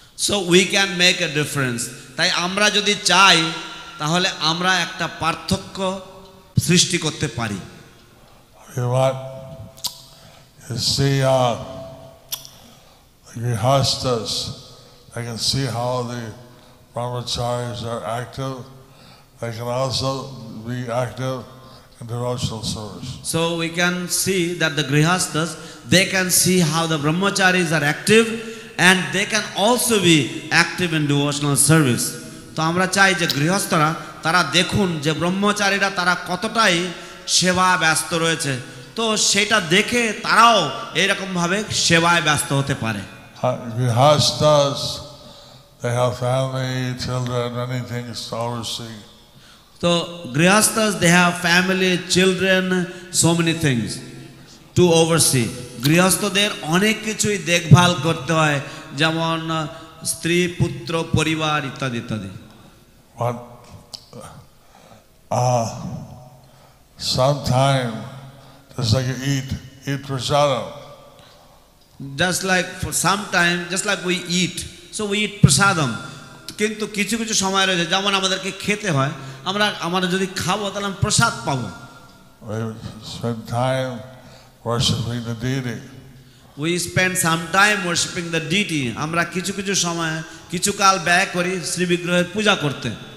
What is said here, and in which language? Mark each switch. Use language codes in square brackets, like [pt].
[en] So we can make a difference. [bn] তাই আমরা যদি চাই তাহলে আমরা একটা পার্থক্য সৃষ্টি করতে পারি। [en] You want to see the grihastas. They can see how the brahmacharis are active. They can also be active in devotional service. So we can see that the grihastas, they can see how the brahmacharis are active and they can also be active in devotional service. [bn] তো আমরা চাই যে গৃহস্থরা তারা দেখুন যে ব্রহ্মচারীরা তারা কতটাই সেবা ব্যস্ত রয়েছে, তো সেটা দেখে তারাও এরকম ভাবে সেবায় ব্যস্ত হতে পারে। [en] Grihastas, they have family, children, many things to oversee. So grihastas, they have family, children, so many things to oversee. [bn] গৃহস্থদের অনেক কিছুই দেখভাল করতে হয়, যেমন স্ত্রী, পুত্র, পরিবার ইত্যাদি ইত্যাদি। [en] But sometime, just like you eat prasadam. Just like for some time, just like we eat, so we eat prasadam. [bn] কিন্তু কিছু কিছু সময় রয়েছে যেমন আমাদেরকে খেতে হয়, আমরা যদি খাবো তাহলে আমরা প্রসাদ পাবো। [en] We spend time worshiping the deity. We spend some time worshiping the deity. [bn] আমরা কিছু কিছু সময় কিছু কাল ব্যয় করি শ্রী বিগ্রহের পূজা করতে।